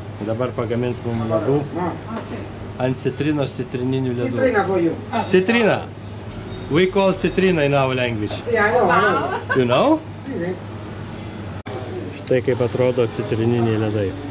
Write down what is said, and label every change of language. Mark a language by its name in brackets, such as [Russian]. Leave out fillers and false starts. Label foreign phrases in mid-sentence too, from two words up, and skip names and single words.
[Lithuanian] dabar pagamins mums ledų ant citrinos citrininių ledų. [English] Citrina for you. [Lithuanian] Citrina. [English] We call citrina in our language. See, I know. You know? See. [Lithuanian] Štai kaip atrodo citrininiai ledai.